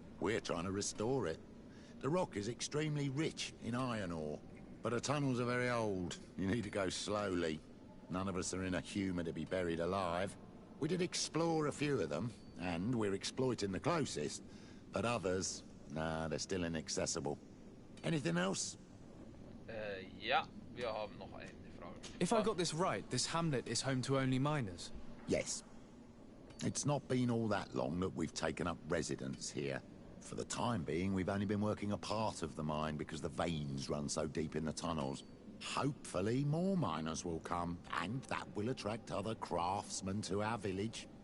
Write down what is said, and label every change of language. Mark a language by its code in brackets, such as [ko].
[en] We're trying to restore it. The rock is extremely rich in iron ore, but the tunnels are very old. You need to go slowly. None of us are in a humour to be buried alive. We did explore a few of them, and we're exploiting the closest. But others, nah, they're still inaccessible. Anything else? [de] Ja, wir haben noch eine Frage. [en] If I got this right, this hamlet is home to only miners. Yes. It's not been all that long that we've taken up residence here. For the time being, we've only been working a part of the mine because the veins run so deep in the tunnels. Hopefully more miners will come, and that will attract other craftsmen to our village.